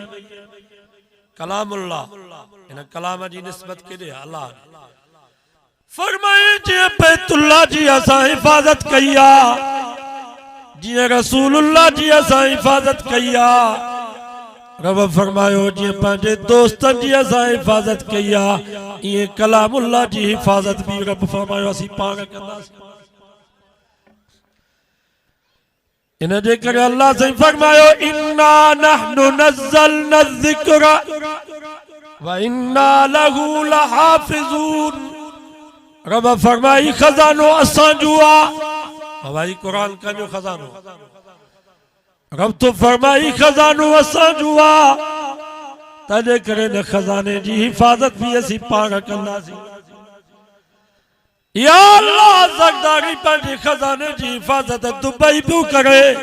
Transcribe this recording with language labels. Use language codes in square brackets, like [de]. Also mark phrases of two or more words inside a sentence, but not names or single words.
[sd] कलामुल्लाह इन कलाम जी निस्बत केॾे अल्लाह फरमाए जीअं बैतुल्लाह जी असां हिफ़ाज़त कई आहे, जीअं रसूलुल्लाह जी असां हिफ़ाज़त कई आहे। रब फरमायो जीअं पंहिंजे दोस्तनि जी असां हिफ़ाज़त कई आहे, ईअं कलामुल्लाह जी हिफ़ाज़त भी रब फरमायो असीं पाण कंदासीं। इन जे करे अल्लाह से फरमायो [ar] إنا نحن نزلنا الذكر وإنا له لحافظون. [sd] रब फरमाई खजानो असां जो आहे। भाई कुरान का जो खजानो रब तो फरमाई खजानो असां जो आहे। तॾहिं करे न खजाने जी हिफ़ाज़त भी असीं पाण कंदासीं। या अल्लाह ज़रदारी पंहिंजे खजाने जी हिफ़ाज़त दुबई पियो करे।